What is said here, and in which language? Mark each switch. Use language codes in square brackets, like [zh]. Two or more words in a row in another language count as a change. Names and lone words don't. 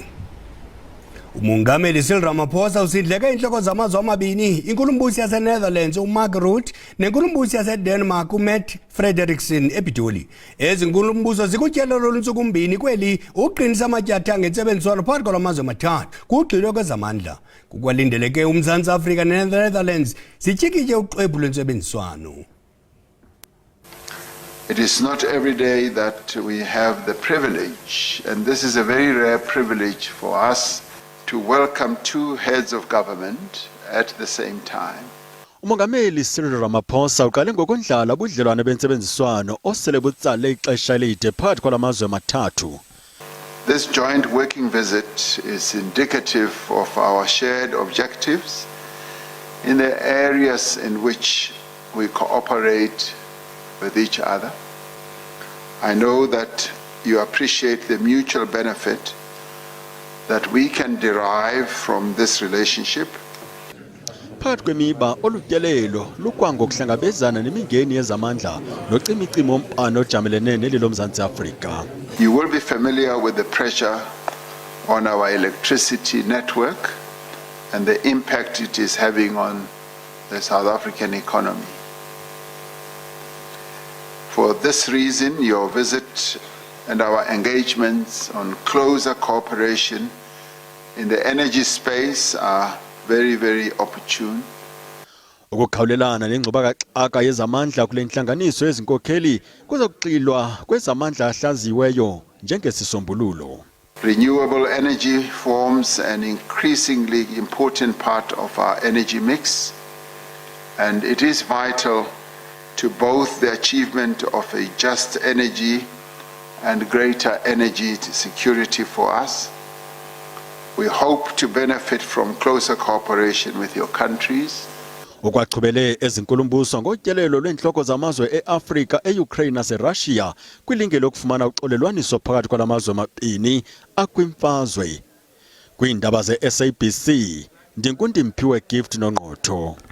[xh] Umongameli Cyril Ramaphosa usindleke inhloko zamazwe amabini, inkulumbusi yaseNetherlands uMark Rutte nenkulumbusi yaseDenmark uMatt Frederiksen ePitoli. Ezinkulumbuso zikutyelelo olunsuku mbini kweli uqinisa amatyatha ngentsebenziswano phakathi kwalamazwe amathathu kugxilwe kwezamandla. Kukwalindeleke uMzantsi Afrika neNetherlands zityikitye uxwebhu lwentsebenziswano. [en] It is not every day that we have the privilege, and this is a very rare privilege for us, to welcome two heads of government at the same time. [xh] Umongameli Cyril Ramaphosa uqale ngokundlala ubudlelwane bentsebenziswano osele butsale ixesha elide phakathi kwalamazwe amathathu. [en] This joint working visit is indicative of our shared objectives in the areas in which we cooperate with each other. I know that you appreciate the mutual benefit that we can derive from this relationship. [xh] Phakathi kwemiba olutyelelo lukwangokuhlangabezana nemingeni yezamandla nocimicimo ompano ojamelene neli loMzantsi Afrika. [en] You will be familiar with the pressure on our electricity network and the impact it is having on the South African economy. For this reason, your visit and our engagements on closer cooperation in the energy space are very, very opportune. [xh] Ukukhawulelana nengxubakaxaka yezamandla kule ntlanganiso yezinkokheli kuzokuxilwa kwezamandla ahlaziweyo njengesisombululo. [en] Renewable energy forms an increasingly important part of our energy mix, and it is vital to both the achievement of a just energy and greater energy security for us. We hope to benefit from closer cooperation with your countries. [xh] Ukwaqhubele ezinkulumbuso ngotyelelo lwenhloko zamazwe eAfrika, eUkraine naseRussia kwilinge lokufumana uxolelwaniso phakathi kwalamazwe amabini akwimfazwe. Kwiindaba ze-SABC, Ndinkundimphiwe Gift noNqotho.